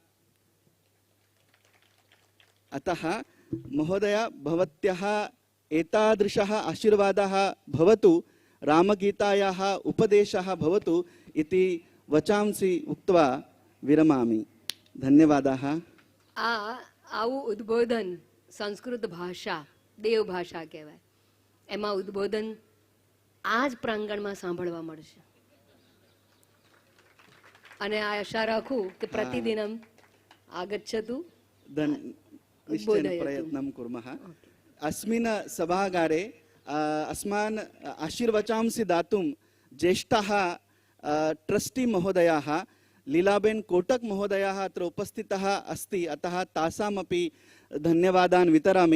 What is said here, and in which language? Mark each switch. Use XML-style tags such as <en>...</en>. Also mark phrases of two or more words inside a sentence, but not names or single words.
<sa>अतः महोदय भवत्याः एतादृशः आशीर्वादः भवतु, रामगीतायाः उपदेशः भवतु इति वचांसि उक्त्वा विरमामि। धन्यवादाः।</sa> <gu>આવું ઉદ્બોધન સંસ્કૃત ભાષા દેવ ભાષા કહેવાય, એમાં ઉદ્બોધન આ જ પ્રાંગણમાં સાંભળવા મળશે. અને આ આશા રાખું કે</gu> <sa>પ્રતિદિનમ આગચ્છતુ निश्चयेन प्रयत्नं कुर्मः। अस्मिन् सभागारे अस्मान् आशीर्वचांसि दातुं ज्येष्ठाः ट्रस्टी महोदयाः लीलाबेन कोटक महोदयाः अत्र उपस्थितः अस्ति। अतः तासामपि धन्यवादान् वितरामि।</sa>